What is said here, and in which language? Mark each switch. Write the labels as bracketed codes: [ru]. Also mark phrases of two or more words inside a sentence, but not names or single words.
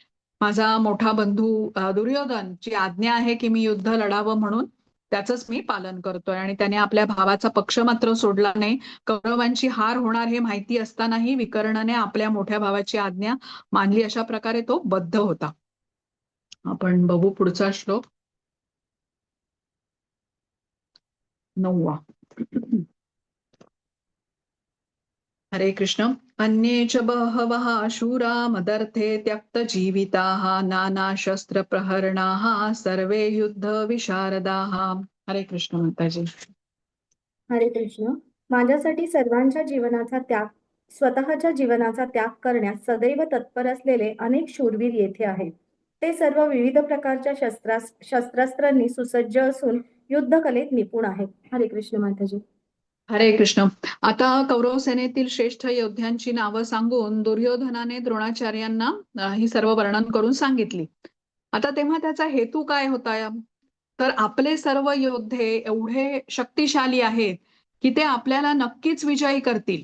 [mr] माझा मोठा बंधू दुर्योधनची आज्ञा आहे की मी युद्ध लढावं म्हणून त्याचंच मी पालन करतोय आणि त्याने आपल्या भावाचा पक्ष मात्र सोडला नाही. कौरवांची हार होणार हे माहिती असतानाही विकर्णाने आपल्या मोठ्या भावाची आज्ञा मानली. अशा प्रकारे तो बद्ध होता. आपण बघू पुढचा श्लोक 9. हरे कृष्ण. [sa] अन्ये च बहवः शूरा मदर्थे त्यक्त जीविताः नाना शस्त्र प्रहरणाः सर्वे युद्ध विशारदाः. [mr] हरे कृष्ण माताजी. हरे कृष्ण. माझ्यासाठी सर्वांच्या जीवनाचा त्याग, स्वतःच्या जीवनाचा त्याग करण्यास सदैव तत्पर असलेले अनेक शूरवीर येथे आहेत. ते सर्व विविध प्रकारच्या शस्त्रास्त्रांनी सुसज्ज असून युद्धकलेत निपुण आहेत. हरे कृष्ण माताजी. हरे कृष्ण. आता कौरव सेनेतील श्रेष्ठ योद्ध्यांची नावं सांगून दुर्योधनाने द्रोणाचार्यांना ही सर्व वर्णन करून सांगितली. आता तेव्हा त्याचा हेतू काय होता? तर आपले सर्व योद्धे एवढे शक्तिशाली आहेत की ते आपल्याला नक्कीच विजयी करतील.